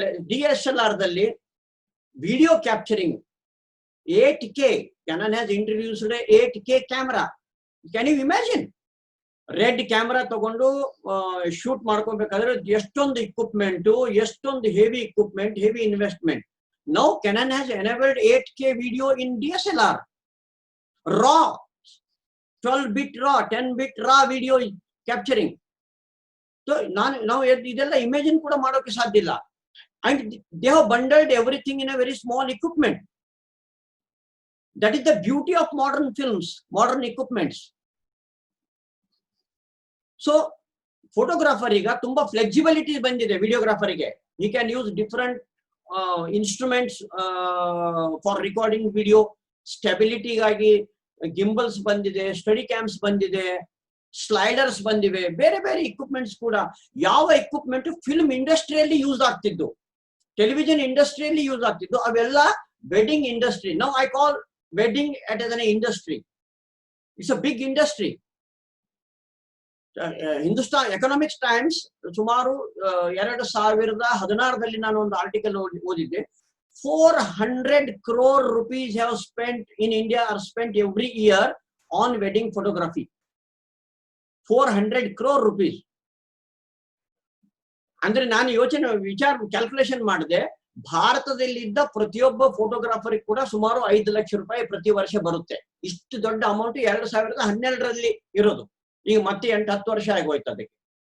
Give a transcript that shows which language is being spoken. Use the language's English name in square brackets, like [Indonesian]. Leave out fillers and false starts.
[English] DSLR ದಲ್ಲಿ video capturing 8K, Canon has introduced 8K camera. Can you imagine? [Kannada] Red camera ತಗೊಂಡು shoot ಮಾಡ್ಕೋಬೇಕಾದ್ರೆ ಎಷ್ಟೊಂದು equipment, ಎಷ್ಟೊಂದು heavy equipment, heavy investment. [English] Now Canon has enabled 8K video in DSLR. raw 12-bit raw 10-bit raw video capturing. So now [Kannada] ಇದೆಲ್ಲ ಇಮೇಜಿನ್ ಕೂಡ ಮಾಡೋಕೆ ಸಾಧ್ಯ ಇಲ್ಲ. [English] And they have bundled everything in a very small equipment. That is the beauty of modern films, modern equipments. [Kannada] So photographer ಈಗ ತುಂಬಾ flexibility ಬಂದಿದೆ. [English] ವಿಡಿಯೋಗ್ರಾಫರಿಗೆ he can use different instruments for recording video. [Kannada] ಸ್ಟೆಬಿಲಿಟಿಗಾಗಿ ಗಿಂಬಲ್ಸ್ ಬಂದಿದೆ, study CAMS ಬಂದಿದೆ, sliders ಬಂದಿವೆ, ಬೇರೆ ಬೇರೆ equipments ಕೂಡ. ಯಾವ ಇಕ್ವಿಪ್ಮೆಂಟ್ ಫಿಲ್ಮ್ ಇಂಡಸ್ಟ್ರಿಯಲ್ಲಿ ಯೂಸ್ ಆಗ್ತಿದ್ದು, ಟೆಲಿವಿಷನ್ ಇಂಡಸ್ಟ್ರಿಯಲ್ಲಿ ಯೂಸ್ ಆಗ್ತಿದ್ದು, ಅವೆಲ್ಲ wedding industry. [English] Now I call wedding at as an industry. It's a big industry. [Kannada] Hindustan economics times ಸುಮಾರು 2016 ನಾನು ಒಂದು ಆರ್ಟಿಕಲ್ ಓದಿದ್ದೆ. [English] 400 crore rupees have spent in India, are spent every year on wedding photography. 400 crore rupees. [Kannada] ಅಂದ್ರೆ ನಾನು calculation ಮಾಡಿದೆ, ಭಾರತದಲ್ಲಿದ್ದ ಪ್ರತಿಯೊಬ್ಬ photographer ಕೂಡ ಸುಮಾರು 5 ಲಕ್ಷ ರೂಪಾಯಿ ಪ್ರತಿ ವರ್ಷ ಬರುತ್ತೆ. ಇಷ್ಟು ದೊಡ್ಡ ಅಮೌಂಟ್ 2012 ಇರೋದು. ಈಗ ಮತ್ತೆ 8-10 ವರ್ಷ ಆಗೋಯ್ತು ಅದಕ್ಕೆ.